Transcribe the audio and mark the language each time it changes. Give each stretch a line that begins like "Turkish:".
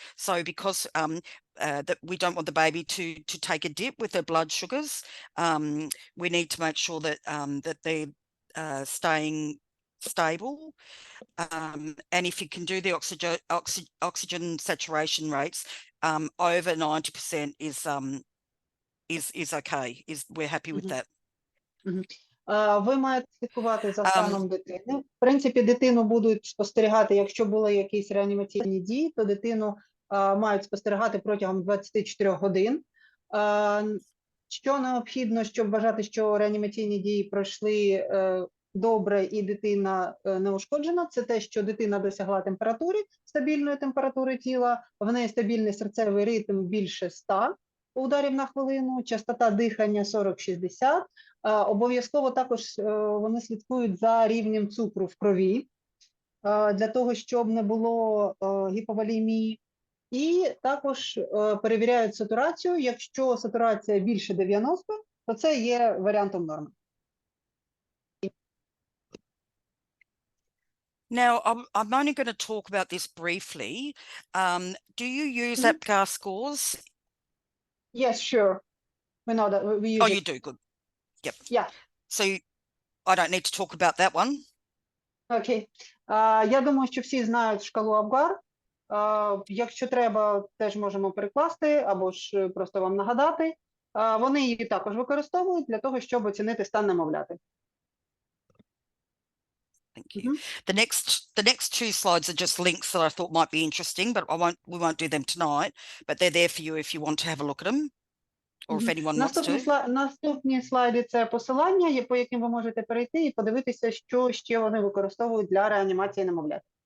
English: So because that we don't want the baby to take a dip with their blood sugars, we need to make sure that that they're staying stable. And if you can do the oxygen saturation rates over 90% is okay. We're happy with that.
Ukrainian: Ви маєте слідкувати за станом дитини. В принципі, дитину будуть спостерігати, якщо були якісь реанімаційні дії, то дитину мають спостерігати протягом 24 годин. Що необхідно, щоб вважати, що реанімаційні дії пройшли добре і дитина не ушкоджена, це те, що дитина досягла температури, стабільної температури тіла, в неї стабільний серцевий ритм більше 100 ударів на хвилину, частота дихання 40-60. Обов'язково також вони слідкують за рівнем цукру в крові, для того, щоб не було гіповолемії. І також перевіряють сатурацію. Якщо сатурація більше 90, то це є варіантом норми.
English: Now, I'm only going to talk about this briefly. Do you use APGAR scores? Yes, sure. We know that we use Oh, you do, good. Yep. Yeah. So I don't need to talk about that one.
Ukrainian: Окей. Я думаю, що всі знають шкалу APGAR. Якщо треба, теж можемо перекласти, або ж просто вам нагадати. Вони її також використовують для того, щоб оцінити стан немовляти.
English: Thank you. The next two slides are just links that I thought might be interesting, but we won't do them tonight, but they're there for you if you want to have a look at them, or if anyone wants to.
Ukrainian: Наступні слайди – це посилання, по яким ви можете перейти і подивитися, що ще вони використовують для реанімації немовлят.